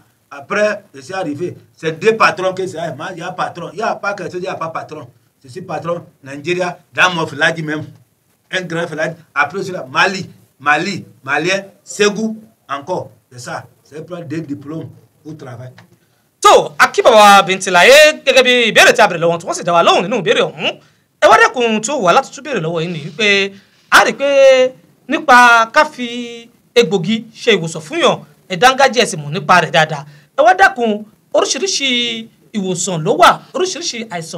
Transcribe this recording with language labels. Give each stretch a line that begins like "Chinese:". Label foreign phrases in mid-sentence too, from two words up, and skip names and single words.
French: Après, c'est arrivé. C'est deux patrons que c'est. Il y a patron. Il n'y a pas quelque chose, il n'y a pas patron. Je suis patron, Nigeria, dans mon village même. Un grand village. Après, c'est là, Mali, Malien, Ségou, encore. C'est ça. C'est prendre des diplômes au travail.
Yoruba: tó akíbàbà Bíntìláyé gẹ́gẹ́ bí ìbéèrè tí a bèrè lọ́wọ́ tí wọ́n sì dá wa lóhùn nínú ìbéèrè ọ̀hún ẹ wá dẹ́kun tó wà láti tún béèrè lọ́wọ́ yìí ni wípé a rí pé nípa ká fi egbògi ṣe ìwòsàn fún yàn ẹ dángájí ẹ sì mọ̀ nípa rẹ̀ dáadáa ẹ wá dẹ́kun oríṣiríṣi ìwòsàn ló wà oríṣiríṣi àìsàn